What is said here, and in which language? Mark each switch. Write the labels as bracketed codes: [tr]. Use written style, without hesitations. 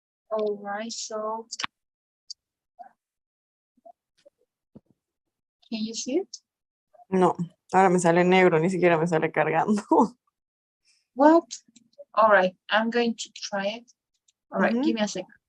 [en] All right, so can you see it? [es] No, ahora me sale negro, ni siquiera me sale cargando. [en] What? All right, I'm going to try it. All right, Ujú. give me a second.